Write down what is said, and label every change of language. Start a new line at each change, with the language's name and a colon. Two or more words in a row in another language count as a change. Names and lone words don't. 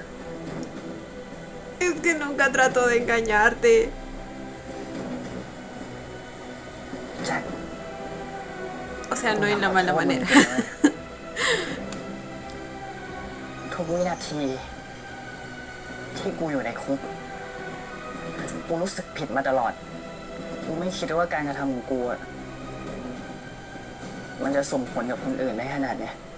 Spanish: Es que nunca trato de engañarte. แจ็ค O sea, no en la mala manera.
Thai: ทุกวินาที ที่กูอยู่ในคุก กูรู้สึกผิดมาตลอด กูไม่คิดว่าการกระทำของกูอะมันจะส่งผลกับคนอื่นได้ขนาดเนี้ย